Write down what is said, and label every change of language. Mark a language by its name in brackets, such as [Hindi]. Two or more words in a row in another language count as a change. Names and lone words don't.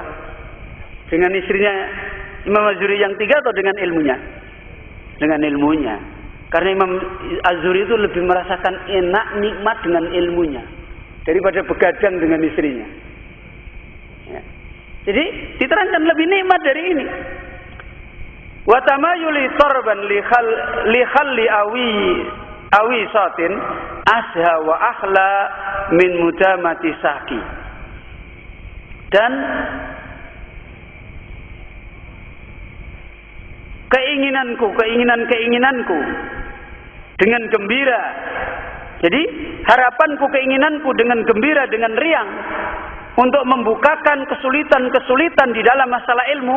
[Indonesian] Dengan istrinya Imam Az-Zuhri yang tiga atau dengan ilmunya? Dengan ilmunya. Karena Imam Az-Zuhri itu lebih merasakan enak, nikmat dengan ilmunya daripada begadang dengan istrinya. Ya. Jadi diterangkan lebih nikmat dari ini. [Arabic] وتمايلي طربا لحل عويصة أشهى وأحلى من مدامة ساقي. [Indonesian] Dan keinginanku dengan gembira. Jadi harapanku, keinginanku dengan gembira, dengan riang, untuk membukakan kesulitan-kesulitan di dalam masalah ilmu.